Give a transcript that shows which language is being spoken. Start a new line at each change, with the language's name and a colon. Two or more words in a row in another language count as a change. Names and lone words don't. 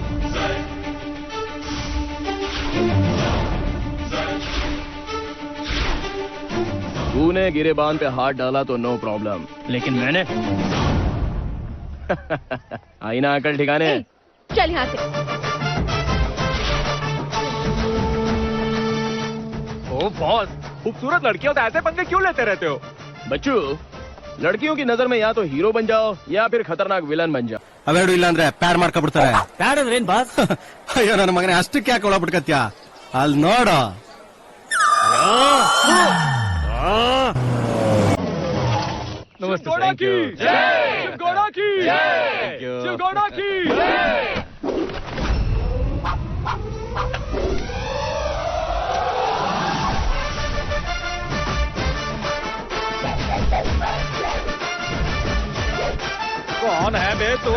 Hindi: तूने गिरेबान पे हाथ डाला तो
English: no problem,
Hindi: लेकिन मैंने आई ना अकल ठिकाने। ए, चल यहाँ से। ओ बॉस, खूबसूरत लड़कियों तो ऐसे पंगे क्यों लेते रहते हो? बच्चू, लड़कियों की नजर में या तो हीरो बन जाओ या फिर खतरनाक विलन बन जाओ।
Kannada: ಅವೆರಡು ಇಲ್ಲ ಅಂದ್ರೆ ಪ್ಯಾಡ್ ಮಾಡ್ಕೊಬಿಡ್ತಾರೆ. ಪ್ಯಾಡ್ ಅಂದ್ರೆ ಏನ್ ಬಾಸ್? ಅಯ್ಯೋ ನನ್ನ ಮಗನೇ, ಅಷ್ಟಕ್ಕೆ ಯಾಕೆ ಒಳಬಿಟ್ಕತ್ಯಾ? ಅಲ್ಲಿ ನೋಡು.
English: नमस्ते, thank you.
Hindi: गौड़ा की
English: Thank you.
Hindi: शिव गौड़ा की कौन है बे तू?